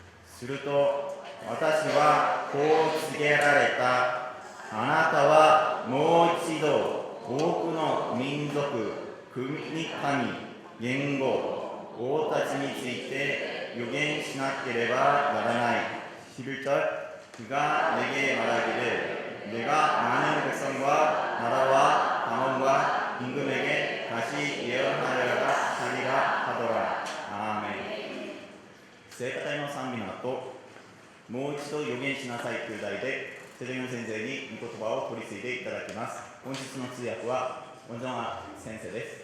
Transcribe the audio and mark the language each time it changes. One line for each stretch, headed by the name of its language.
Japanese: すると私はこう告げられた。あなたはもう一度多くの民族、国、民、言語、王たちについて予言しなければならない。
Korean: 11절 그가 내게 말하기를 내가 많은 백성과 나라와 방언과 임금에게 다시 예언하려다 하리라 하더라. 아멘.
Japanese: 聖歌隊の賛美の後、もう一度予言しなさいという題でセレモン先生に御言葉を取り継いでいただきます。本日の通訳はオンジョンア先生です。